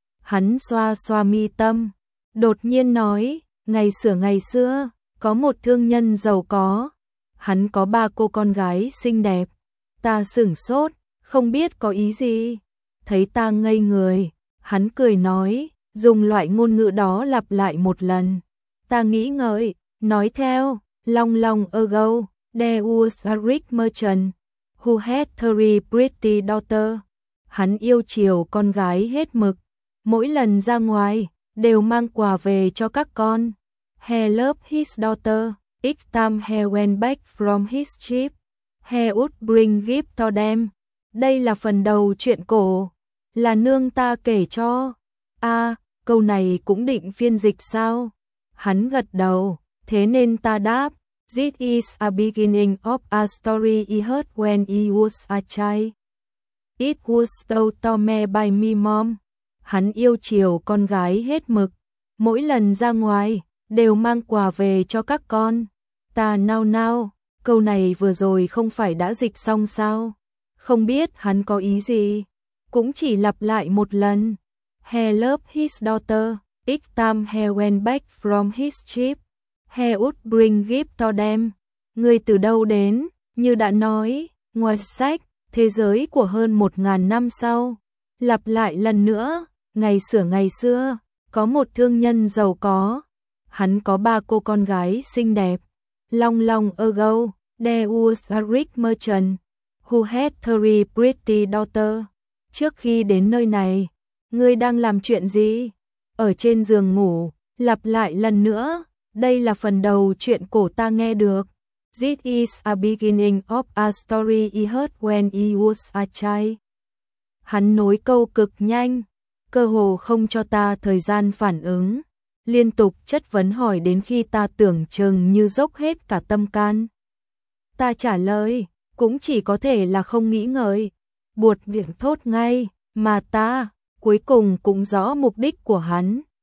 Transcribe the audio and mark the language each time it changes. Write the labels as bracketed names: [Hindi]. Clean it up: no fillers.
[Vietnamese] Hắn xoa xoa mi tâm, đột nhiên nói, ngày xưa, có một thương nhân giàu có. Hắn có ba cô con gái xinh đẹp. Ta sửng sốt, không biết có ý gì. Thấy ta ngây người, hắn cười nói, dùng loại ngôn ngữ đó lặp lại một lần. Ta nghĩ ngợi, nói theo, [English] long long ago, there was a rich merchant who had three pretty daughters. [Vietnamese] Hắn yêu chiều con gái hết mực. Mỗi lần ra ngoài, đều mang quà về cho các con. [English] He loved his daughter. Each time he went back from his trip, he would bring gift to them. [Vietnamese] Đây là phần đầu chuyện cổ, là nương ta kể cho. À, câu này cũng định phiên dịch sao? Hắn gật đầu, thế nên ta đáp. [English] This is a beginning of a story he heard when he was a child. It was told to me by my mom. [Vietnamese] Hắn yêu chiều con gái hết mực. Mỗi lần ra ngoài, đều mang quà về cho các con. Ta nao nao, câu này vừa rồi không phải đã dịch xong sao? Không biết hắn có ý gì. Cũng chỉ lặp lại một lần. [English] He loved his daughter. Each time he went back from his trip, he would bring gift to them. [Vietnamese] Người từ đâu đến? Như đã nói, ngoài sách, thế giới của hơn 1000 năm sau. Lặp lại lần nữa, ngày xưa, có một thương nhân giàu có. Hắn có ba cô con gái xinh đẹp. [English] Long long ago, there was a rich merchant who had three pretty daughters. [Vietnamese] Trước khi đến nơi này, ngươi đang làm chuyện gì? Ở trên giường ngủ, lặp lại lần nữa, đây là phần đầu chuyện cổ ta nghe được. [English] This is a beginning of a story he heard when he was a child. [Vietnamese] Hắn nối câu cực nhanh, cơ hồ không cho ta thời gian phản ứng, liên tục chất vấn hỏi đến khi ta tưởng chừng như dốc hết cả tâm can. Ta trả lời, cũng chỉ có thể là không nghĩ ngợi, buột miệng thốt ngay, mà ta, cuối cùng cũng rõ mục đích của hắn.